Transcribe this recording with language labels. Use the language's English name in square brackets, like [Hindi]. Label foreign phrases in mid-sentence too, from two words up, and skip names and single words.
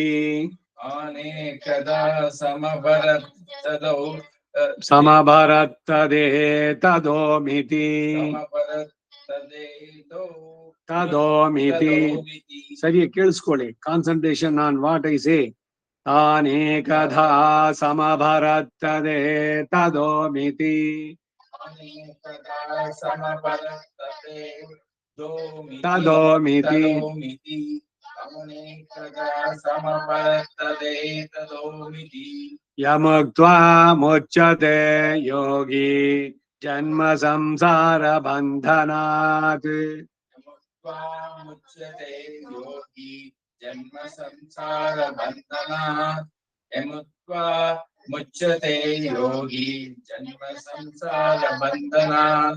[Sanskrit] ಅನೇಕದಾ ಸಮಭರತ್ತದೋ ಸಮಭರತ್ತದೇ ತದೋಮಿತಿ. ತದೋಮಿತಿ. [Kannada] ಸರಿ ಕೇಳಿಸ್ಕೊಳ್ಳಿ. [English] Concentration on what I say. [Sanskrit] ತಾನೇಕಧಾ ಸಮಭರತ್ತದೇ ತದೋಮಿತಿ. ತದೋಮಿತಿ. ಯಮುಕ್ತ್ವಾ ಮುಚ್ಯತೆ ಯೋಗಿ ಜನ್ಮ ಸಂಸಾರ ಬಂಧನಾತ್. ಮುಚ್ಯತೆ ಯೋಗಿ ಜನ್ಮ ಸಂಸಾರ ಬಂಧನಾತ್. ಯಮುಕ್ತ್ವಾ ಮುಚ್ಯತೆ ಯೋಗಿ ಜನ್ಮ ಸಂಸಾರ ಬಂಧನಾತ್.